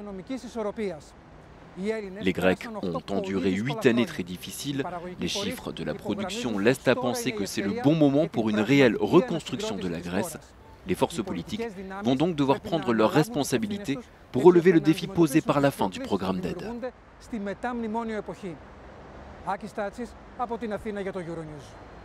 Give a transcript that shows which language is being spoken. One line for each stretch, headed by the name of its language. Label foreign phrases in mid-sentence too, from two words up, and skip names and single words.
French: Les Grecs ont enduré 8 années très difficiles. Les chiffres de la production laissent à penser que c'est le bon moment pour une réelle reconstruction de la Grèce. Les forces politiques vont donc devoir prendre leurs responsabilités pour relever le défi posé par la fin du programme d'aide.
Greek: Άκης Τάτσης από την Αθήνα για το Euronews.